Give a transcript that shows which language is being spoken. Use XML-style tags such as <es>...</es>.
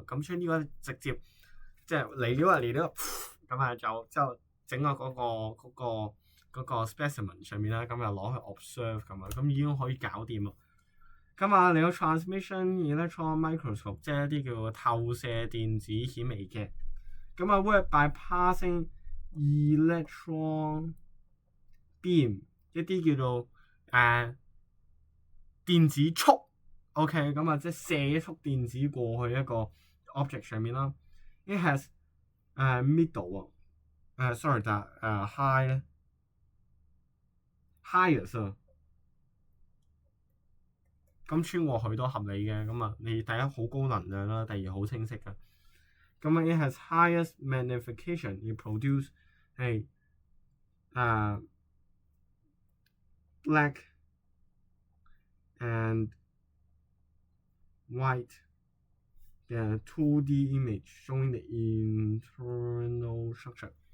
<yue>咁所以呢個直接即係嚟咗，咁啊就之後整個嗰個 specimen 上面啦，咁又攞去 observe 咁啊，咁已經可以搞掂啦。咁啊，嚟到 transmission electron microscope， 即係一啲叫做透射電子顯微鏡。</yue> <en>咁啊 work by passing electron beam，</en> <yue>一啲叫做電子束。 OK， 咁啊即係射一束電子過去一個 object 上面啦。</yue> <en>It has middle sorry 就high 咧 highest 啊。</en> <yue>咁穿過去都合理嘅，咁啊你第一好高能量啦，第二好清晰嘅。</yue> <en>咁啊 it has highest magnification， it produce black and white 嘅 2D image showing the internal structure。</en>